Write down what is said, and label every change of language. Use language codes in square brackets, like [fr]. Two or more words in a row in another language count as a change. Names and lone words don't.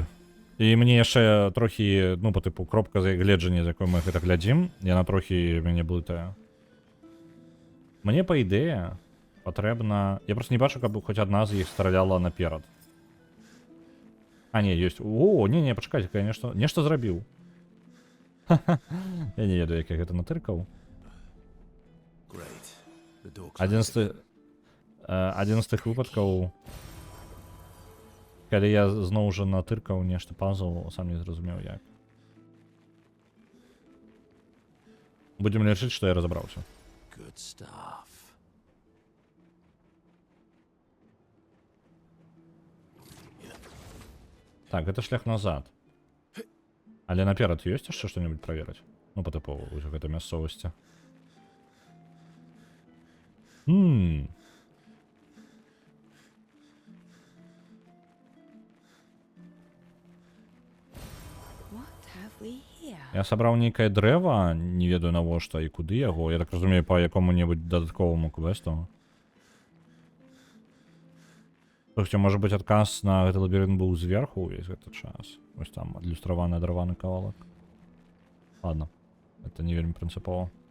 [be] І мне яшчэ трохі, ну, [ru] по типу, [be] кропка гледжання, з якой мы гэта глядзім, яна трохі мяне блытае. Мне, па ідэе, патрэбна... Я просто не бачу, каб хоць адна з іх страляла наперад. А, не, ёсць. О, не, пачакайце, я нешта зрабіў. Я не ведаю, як я гэта натыркаў. [en] Great. The door [be] Адзін з тых выпадкаў, калі я зноў жа натыркаў нешта пазл, сам не зразумеў як. Будзем лічыць, што я разабраўся. [en] Good stuff. [be] Так, гэта шлях назад. Але наперад ёсць яшчэ што-небудзь праверыць? Ну, па тыпову, ўсё гэта мясцовасці. [en] What have we here? [be] Я сабраў нейкае дрэва, не ведаю навошта і куды яго. Я так разумею, па якому-небудзь дадатковаму квесту. Слухайте, можа быць адказ на гэты лабірынт быў зверху ўвесь гэты час. Вось там адлюстраваны адарваны кавалак. [ru] Ладно, это [be] не вельмі прынцыпова.